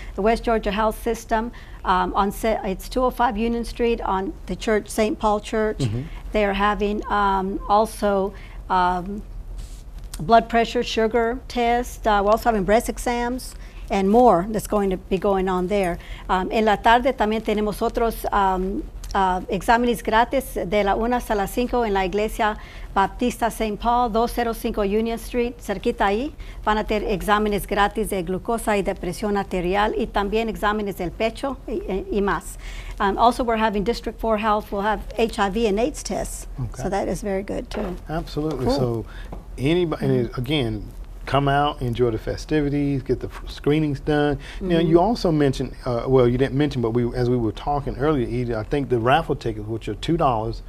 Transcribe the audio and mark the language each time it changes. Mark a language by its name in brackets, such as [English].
[English] The West Georgia Health System, it's 205 Union Street on the church, St. Paul Church. They are having also blood pressure, sugar test. We're also having breast exams and more that's going to be going on there. [Spanish] En la tarde también tenemos otros exámenes gratis de la 1 hasta las 5 en la iglesia Baptista St. Paul, 205 Union Street, cerquita ahí. Van a tener exámenes gratis de glucosa y de presión arterial, y también exámenes del pecho y más. [English] Also, we're having District 4 Health. We'll have HIV and AIDS tests. Okay. So that is very good too. Absolutely. Cool. So anybody, and again, come out, enjoy the festivities, get the screenings done. Now, you also mentioned, well, you didn't mention, but as we were talking earlier, Edie, I think the raffle tickets, which are $2,